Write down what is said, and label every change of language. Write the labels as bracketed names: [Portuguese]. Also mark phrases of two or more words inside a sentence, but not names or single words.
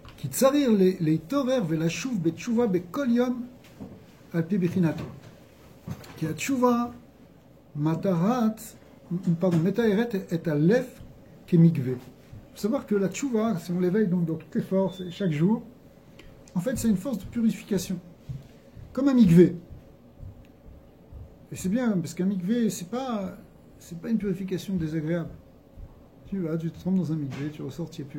[Hebrew] צריך להתעורר ולשוב בתשובה בכל יום על פי בחינתו. כי התשובה מתארת את הלב כמקווה. [French] Il faut savoir que la tchouva, si on l'éveille donc dans toutes les forces, chaque jour, en fait c'est une force de purification. Comme un mikvé. Et c'est bien, parce qu'un mikvé, c'est pas une purification désagréable. Tu vas, tu te trempes dans un mikvé, tu ressors, tu es pur.